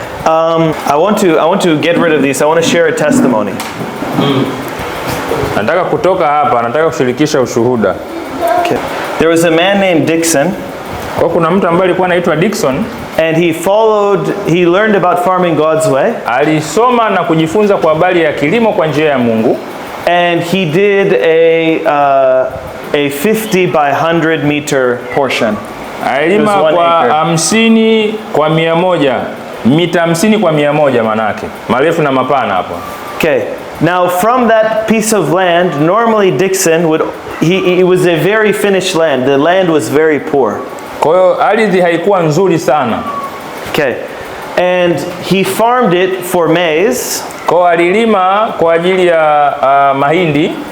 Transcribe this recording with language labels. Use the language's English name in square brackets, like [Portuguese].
[English] I want to get rid of these. I want to share a testimony. [Swahili] Nataka kutoka hapa, nataka kushirikisha ushuhuda. [English] Okay. There was a man named Dixon. [Swahili] Kwa kuna mtu ambaye alikuwa anaitwa Dixon, [English] and he learned about farming God's way. [Swahili] Alisoma na kujifunza kwa habari ya kilimo kwa njia ya Mungu. [English] And he did a 50 by 100 meter portion. [Swahili] Alilima kwa 50 kwa 100, mita 50 kwa 100 manake. Marefu na mapana hapo. [English] Okay. Now from that piece of land, normally Dixon it was a very finished land. The land was very poor. [Swahili] Kwa hiyo ardhi haikuwa nzuri sana. [English] Okay. And he farmed it for maize. [Swahili] Kwa alilima kwa ajili ya mahindi.